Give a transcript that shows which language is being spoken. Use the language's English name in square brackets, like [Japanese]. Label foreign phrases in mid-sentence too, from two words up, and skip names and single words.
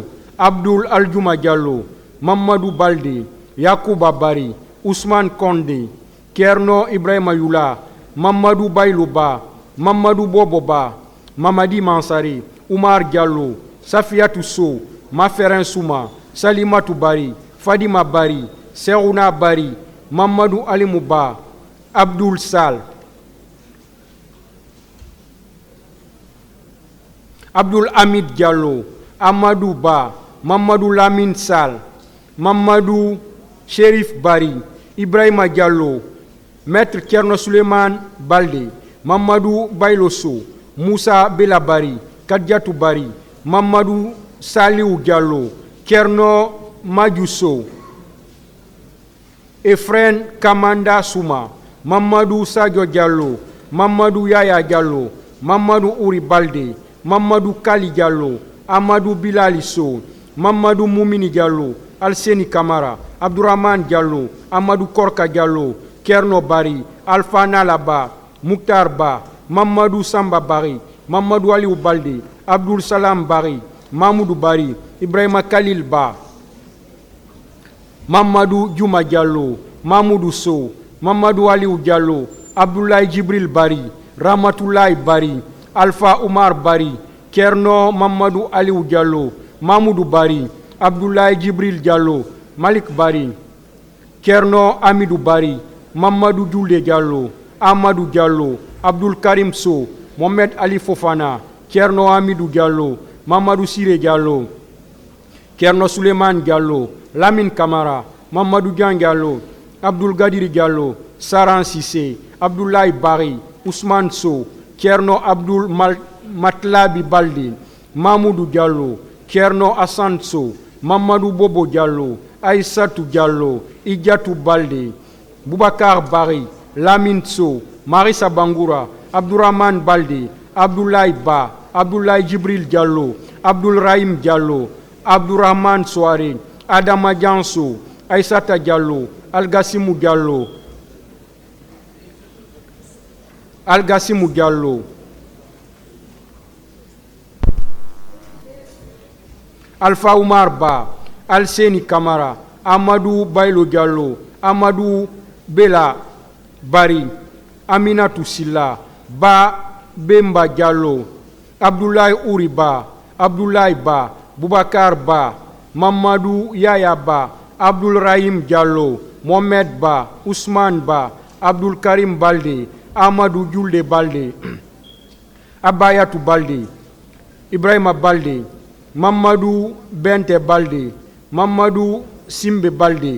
[French] Abdoul Aljouma Diallo, Mamadou Balde, Yakouba Bari, Ousmane Kondé, Kerno Ibrahima Youla, Mamadou Baylouba, Mamadou Boboba, Mamadi Mansari, Oumar Diallo, Safiatou Sow, Maferin Souma, Salimatou Bari, Fadima Bari, Serouna Bari, Mamadou Alimouba, Abdoul Sal, Abdoul Hamid Diallo, Amadou Ba, Mamadou Lamine Sal, Mamadou Sherif Bari, Ibrahima Diallo, Maître Kerno Suleiman Balde, Mamadou Bayloso, Moussa Belabari, Kadiatou Bari, Mamadou Saliou Diallo, Kerno Madjousso, Efren Kamanda Souma, Mamadou Sadio Diallo, Mamadou Yaya Diallo, Mamadou Ouri Balde, Mamadou Kali Diallo, Amadou Bilali Sow, Mamadou Moumini Diallo, Alseni Kamara, Abdourahman Diallo, Amadou Korka Diallo, Kerno Bari, Alpha Nalaba, Mouktar Ba, Mamadou Samba Bari, Mamadou Aliou Balde, Abdoul Salam Bari, Mamoudou Bari, Ibrahima Khalil Ba, Mamadou Djouma Diallo, Mamoudou Sow, Mamadou Aliou Diallo, Abdoulaye Djibril Bari, Ramatoulaye Bari, Alpha Oumar Bari, Kerno Mamadou Aliou Diallo, Mamoudou Bari, Abdoulaye Djibril Diallo, Malik Bari, Kerno Amidou Bari, Mamadou Djoulé Diallo, Amadou Diallo, Abdoul Karim Sow, Mohamed Ali Fofana, Kerno Amidou Diallo, Mamadou Siré Diallo, Kerno Suleiman Diallo, Lamine Kamara, Mamadou Dian Diallo, Abdoul Gadiri Diallo, Saran Sissé, Abdoulaye Bari, Ousmane Sow, Kerno Abdoul Matlabi Balde, Mamoudou Diallo, Kerno Hassan Sow, Mamadou Bobo Diallo, Aïssatou Diallo, Idjatou Balde, Boubacar Bari, Lamine Sow, Marissa Bangoura, Abdourahman Balde, Abdoulaye Ba, Abdoulaye Djibril Diallo, Abdoul Rahim Diallo, Abdourahman Soare, Adama Dianso, Aïssata Diallo, Algassimou Diallo, Algassimou Diallo, Alpha Oumar Ba, Alseni Kamara, Amadou Bailo Diallo, Amadou Bela Bari, Aminatou Silla, Ba Bemba Diallo, Abdoulaye Ouriba, Abdoulaye Ba, Boubacar Ba, Mamadou Yaya Ba, Abdoul Rahim Diallo, Mohamed Ba, Ousmane Ba, Abdoul Karim Balde, Amadou Djoulde Balde, Abayatou Balde, Ibrahima Balde, Mamadou Bente Balde, Mamadou Simbe Balde,